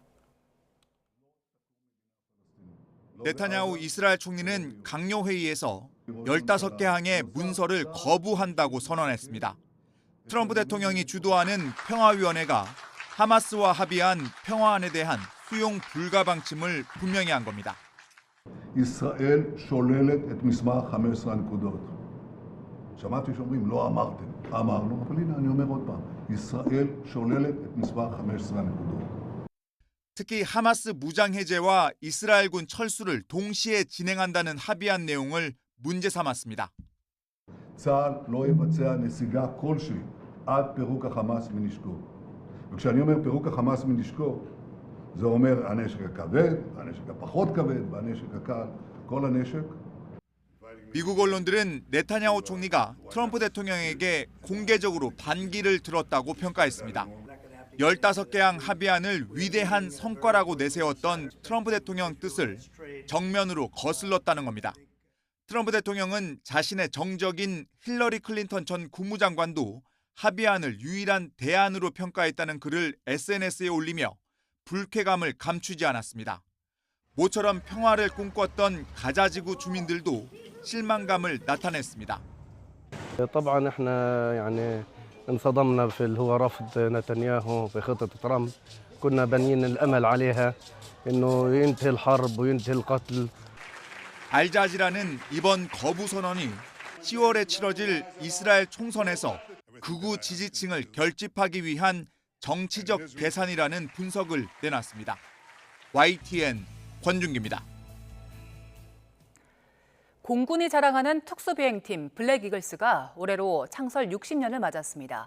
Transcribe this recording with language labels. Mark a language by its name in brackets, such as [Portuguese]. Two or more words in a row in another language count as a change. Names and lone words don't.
[Korean] 네타냐후 이스라엘 총리는 강요 회의에서 15개 항의 문서를 거부한다고 선언했습니다. 트럼프 대통령이 주도하는 평화위원회가 하마스와 합의한 평화안에 대한 수용 불가 방침을 분명히 한 겁니다. [Hebrew] ישראל שוללת את מסמך 15 הנקודות. שמעתי שאומרים לא אמרתם, אמרנו, אבל הנה אני אומר עוד פעם, ישראל שוללת את מסמך 15 הנקודות. [Korean] 특히 하마스 무장 해제와 이스라엘군 철수를 동시에 진행한다는 합의한 내용을 문제 삼았습니다. [Hebrew] צה"ל לא יבצע נסיגה כלשהי עד פירוק החמאס מנשקו. וכשאני אומר פירוק החמאס מנשקו, זה אומר הנשק הכבד, הנשק הפחות כבד והנשק הקל, כל הנשק. [Korean] 미국 언론들은 네타냐후 총리가 트럼프 대통령에게 공개적으로 반기를 들었다고 평가했습니다. 15개항 합의안을 위대한 성과라고 내세웠던 트럼프 대통령 뜻을 정면으로 거슬렀다는 겁니다. 트럼프 대통령은 자신의 정적인 힐러리 클린턴 전 국무장관도 합의안을 유일한 대안으로 평가했다는 글을 SNS에 올리며 불쾌감을 감추지 않았습니다. 모처럼 평화를 꿈꿨던 가자지구 주민들도 실망감을 나타냈습니다. [Arabic] طبعا احنا يعني انصدمنا في اللي هو رفض نتنياهو بخطة ترامب. كنا بنين الامل عليها انه ينتهي الحرب وينتهي القتل. [Korean] 알자지라는 이번 거부 선언이 10월에 치러질 이스라엘 총선에서 극우 지지층을 결집하기 위한 정치적 계산이라는 분석을 내놨습니다. YTN 권준기입니다. 공군이 자랑하는 특수비행팀 블랙 이글스가 올해로 창설 60년을 맞았습니다.